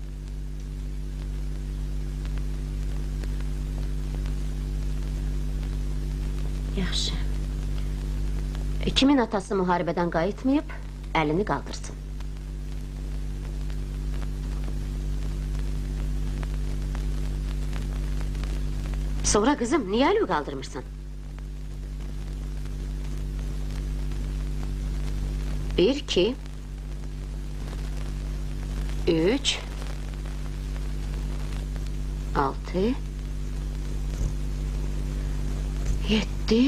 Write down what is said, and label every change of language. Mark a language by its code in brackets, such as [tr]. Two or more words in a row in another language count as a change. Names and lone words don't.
[az] Yaxşı. Kimin atası müharibədən qayıtmayıb, əlini qaldırsın. [tr] Sonra kızım, niye elini kaldırmışsın? Bir, iki... Üç... Altı... Yedi...